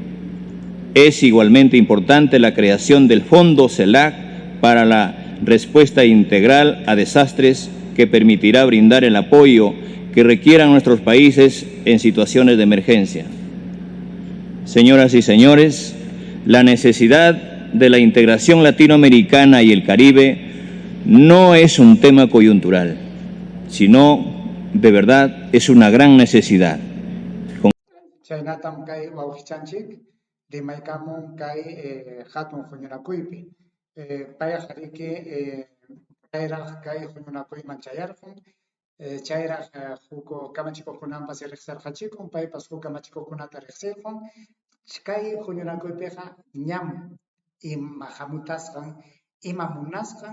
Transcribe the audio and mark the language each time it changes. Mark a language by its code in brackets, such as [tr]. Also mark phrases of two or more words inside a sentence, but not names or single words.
[es] Es igualmente importante la creación del Fondo CELAC para la respuesta integral a desastres, que permitirá brindar el apoyo que requieran nuestros países en situaciones de emergencia. Señoras y señores, la necesidad de la integración latinoamericana y el Caribe no es un tema coyuntural, sino de verdad es una gran necesidad. [qu] Chaynatam kay wawqichanchik rimaykamun kay hatun huñunakuypi payqa riki payraq kay huñunakuyman chayarqun chayraq huk kamachikuqkunapas riqsirqachikun paypas huk kamachikuqkunata riqsirqun kay huñunakuypiqa ñam ima hamutasqan ima munasqan